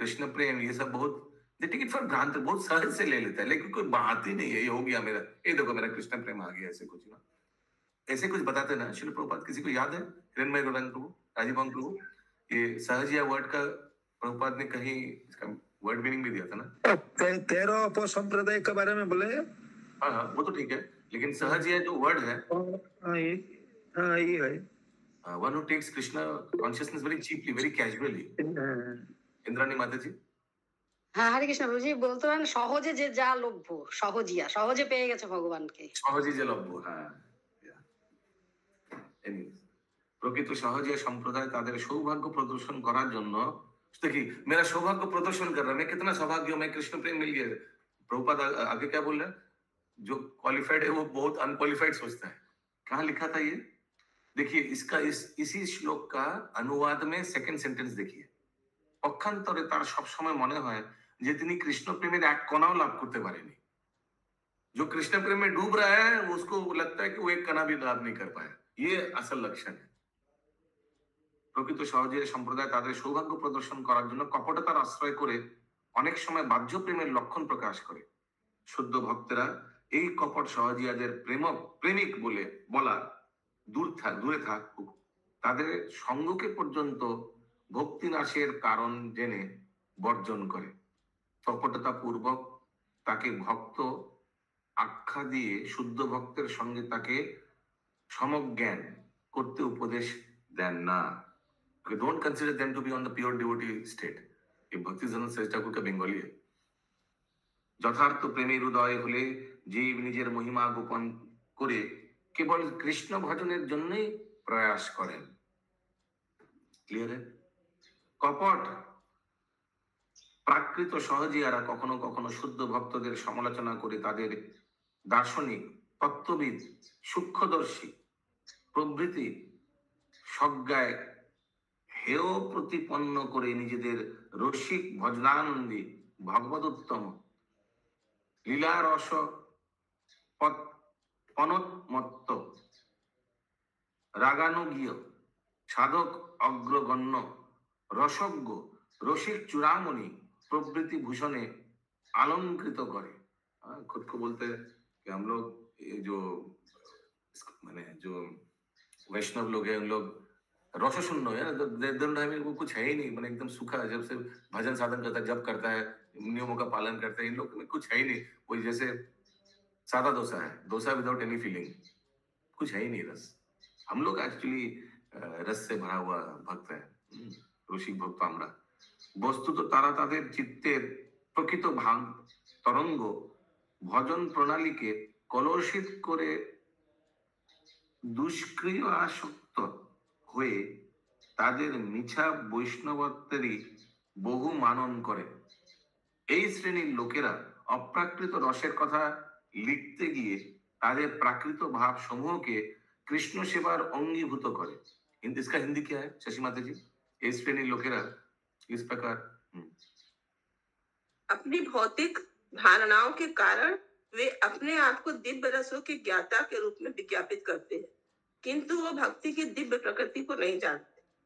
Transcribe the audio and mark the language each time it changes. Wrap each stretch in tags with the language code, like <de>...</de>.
<hi>कृष्ण प्रेम ये सब बहुत</hi> <en>they take it for granted,</en> <hi>बहुत सहज से ले लेता है, लेकिन कोई बात ही नहीं है ये हो गया मेरा, ये देखो मेरा कृष्ण प्रेम आ गया, ऐसे कुछ ना ऐसे कुछ बताते ना श्रील प्रभुपाद। किसी को याद है? हिरण्मय गौरांग प्रभु, राजीव प्रभु, ये सहजिया वर्ड का प्रभुपाद ने कहीं इसका वर्ड मीनिंग भी दिया था ना। 13 अपर संप्रदाय के बारे में बोले। हाँ वो तो ठीक है, लेकिन सहजिया जो वर्ड है ये है</hi> <en>one who takes Krishna consciousness very cheaply, very casually.</en> <hi>Indrani माता जी।</hi> <bn>হ্যাঁ হরে কৃষ্ণ প্রভুজি বলতে পারেন সহজে যে যা লভ্য, সহজে পেয়ে গেছে ভগবানকে, সহজে যে লভ্য। হ্যাঁ প্রকৃত সহজিয়া সম্প্রদায় তাদের সৌভাগ্য প্রদর্শন করার জন্য</bn> <hi>देखिए मेरा सौभाग्य प्रदर्शन कर रहा है, मैं कितना सौभाग्य हूं, मैं कृष्ण प्रेम मिल गया। प्रभुपाद आगे क्या बोल रहे हैं? जो क्वालिफाइड है वो बहुत अनक्वालिफाइड सोचता है। कहाँ लिखा था ये? देखिए इसका इसी श्लोक का अनुवाद में सेकंड सेंटेंस देखिए।</hi> <bn>पक्षांतरे तार सब समय मने হয় যে তিনি কৃষ্ণ প্রেমের এক কণাও লাভ করতে পারেনি।</bn> <hi>जो कृष्ण प्रेम में डूब रहा है उसको लगता है कि वो एक कणा भी लाभ नहीं कर पाया। ये असल लक्षण है।</hi> <bn>প্রকৃত সহজিয়া সম্প্রদায় তাদের সৌভাগ্য প্রদর্শন করার জন্য কপটতার আশ্রয় করে অনেক সময় বাহ্য প্রেমের লক্ষণ প্রকাশ করে। শুদ্ধ ভক্তরা এই কপট সহজিয়াদের প্রেমিক বলে বলা দূরে থাকুক, তাদের সঙ্গকে পর্যন্ত ভক্তি নাশের কারণ জেনে বর্জন করে। কপটতা পূর্বক তাকে ভক্ত আখ্যা দিয়ে শুদ্ধ ভক্তের সঙ্গে তাকে সমজ্ঞান করতে উপদেশ দেন না।</bn> <en>Don't consider them to be on the pure devotee state.</en> <hi>ये भक्ति जन श्रेष्ठ ठाकुर का बंगाली है।</hi> <bn>যথার্থ প্রেমের উদয় হলে জীব নিজের মহিমা গোপন করে কেবল কৃষ্ণ ভজনের জন্যই প্রয়াস করেন।</bn> <en>Clear?</en> <bn>কপট প্রাকৃত সহজিয়ারা কখনো কখনো শুদ্ধ ভক্তদের সমালোচনা করে তাদের দার্শনিক, তত্ত্ববিদ, সূক্ষ্মদর্শী প্রভৃতি সজ্ঞায় হেয় প্রতিপন্ন করে নিজেদের রসিক ভজনানন্দী ভগবদোত্তম লীলারস অনৎমত্ত রাগানুগীয় সাধক অগ্রগণ্য रसज्ञ रसिक चूड़ामणि प्रभृति भूषणे अलंकृत करे।</bn> <hi>खुद को बोलते हैं कि हम लोग ये जो मैंने जो वैष्णव लोग हैं उन लोग रसशून्य है ना, वो कुछ है ही नहीं, मैंने एकदम सूखा है। जब से भजन साधन करता है, जब करता है, नियमों का पालन करता है, इन लोग में कुछ है ही नहीं। वही जैसे सादा डोसा है, डोसा विदाउट एनी फीलिंग, कुछ है ही नहीं रस। हम लोग एक्चुअली रस से भरा हुआ भक्त है,</hi> <bn>রসিক ভক্ত আমরা। বস্তুত তারা তাদের চিত্তের প্রকৃত ভাঙ তরঙ্গ ভজন প্রণালীকে কলুষিত করে দুষ্ক্রিয় আসক্ত হয়ে তাদের মিছা বৈষ্ণবত্বেরই বহু মানন করে। এই শ্রেণীর লোকেরা অপ্রাকৃত রসের কথা লিখতে গিয়ে তাদের প্রাকৃত ভাব সমূহকে কৃষ্ণ সেবার অঙ্গীভূত করে।</bn> <hi>इसका हिंदी क्या है शशि माता जी? इस श्रेणी लोकेरा इस प्रकार अपनी भौतिक धारणाओं के कारण वे अपने आप को दिव्य रसों की ज्ञाता के रूप में विज्ञापित करते हैं, किंतु वो भक्ति की दिव्य प्रकृति को नहीं जानते।</hi>